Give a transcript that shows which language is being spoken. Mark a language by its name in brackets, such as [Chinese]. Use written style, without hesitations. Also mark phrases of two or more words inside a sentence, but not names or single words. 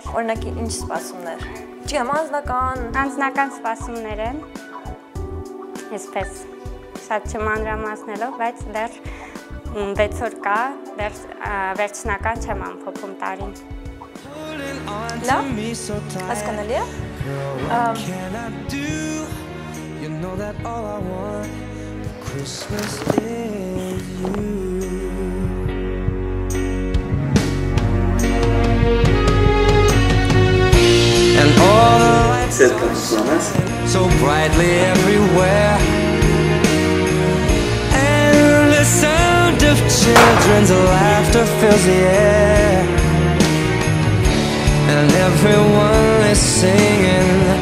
[Armenian] Օրինակ ինչ սպասումներ։ Չգիտեմ, անձնական սպասումներ են։ Այսպես շատ չմանրամասնելով, բայց դեռ 6 օր կա, դեռ վերջնական չեմ ամփոփում տարին։ Լավ, հասկանալի է։ [English] You know that all I want for Christmas is you. And all the lights so brightly everywhere, and the sound of children's laughter fills the air, and everyone is singing.